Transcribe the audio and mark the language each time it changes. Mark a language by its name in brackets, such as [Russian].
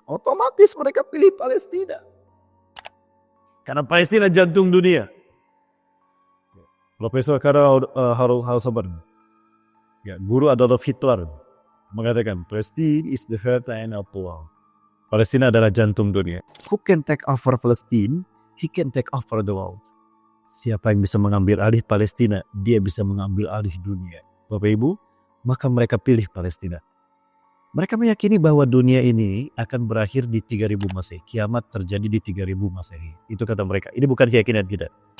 [Indonesian] Otomatis mereka pilih Palestina. Karena Palestina jantung dunia. Profesor Karl Hausaber, guru Adolf Hitler, mengatakan [English] Palestine is the heart and of the world. [Indonesian] Palestina adalah jantung dunia. [English] Who can take over Palestine? He can take over the world. [Indonesian] Siapa yang bisa mengambil alih Palestina, dia bisa mengambil alih dunia. Bapak Ibu, maka mereka pilih Palestina. Mereka meyakini bahwa dunia ini akan berakhir di 3000 Masehi. Kiamat terjadi di 3000 Masehi. Itu kata mereka. Ini bukan keyakinan kita.